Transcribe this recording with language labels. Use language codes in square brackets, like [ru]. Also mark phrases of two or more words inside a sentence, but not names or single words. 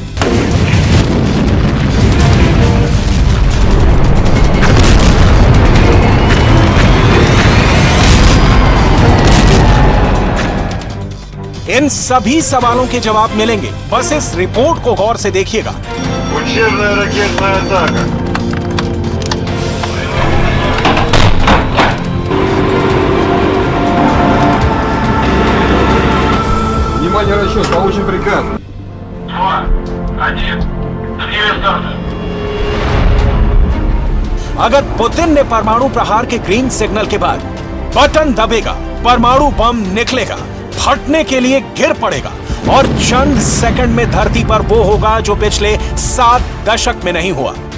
[hi] इन सभी सवालों के जवाब मिलेंगे, बस इस रिपोर्ट को गौर से देखिएगा। [ru] Учебная ракетная атака. Внимание, расчет, получен приказ. 2, 1, две старта. [hi] अगर पुतिन ने परमाणु प्रहार के ग्रीन सिग्नल के बाद बटन दबेगा, परमाणु बम निकलेगा, फटने के लिए गिर पड़ेगा, और चंद सेकंड में धरती पर वो होगा जो पिछले 7 दशक में नहीं हुआ।